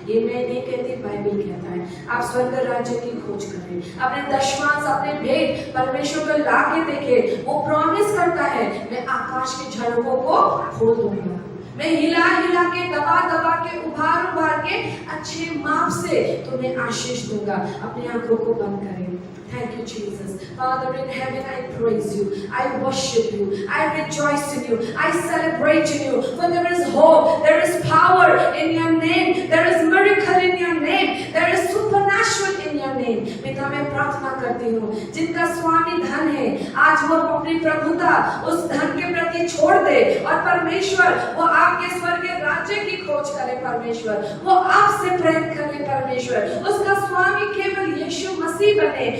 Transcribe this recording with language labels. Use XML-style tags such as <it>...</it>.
<hi>ये मैं नहीं कहती, बाइबल कहता है। आप स्वर्ग राज्य की खोज करें, अपने दशमांश, अपने भेंट परमेश्वर को ला के देखें। वो प्रॉमिस करता है, मैं आकाश के झड़कों को खोल दूंगा, मैं हिला हिला के, दबा दबा के, उभार उभार के अच्छे माप से तुम्हें आशीष दूंगा। अपनी आंखों को बंद करें।</hi> <en>Thank you, Jesus. Father in heaven, I praise you. I worship you. I rejoice in you. I celebrate in you. For there is hope. There is power in your name. There is miracle in your name. There is supernatural in your name.</en> <hi>पिता, मैं प्रार्थना करती हूँ, जिनका स्वामी धन है, आज वो अपनी प्रभुता उस धन के प्रति छोड़ दे और परमेश्वर वो आपके स्वर्ग के राज्य की खोज करे। परमेश्वर वो आपसे प्रेम करे। परमेश्वर उसका स्वामी केवल यीशु मसीह बने।</hi>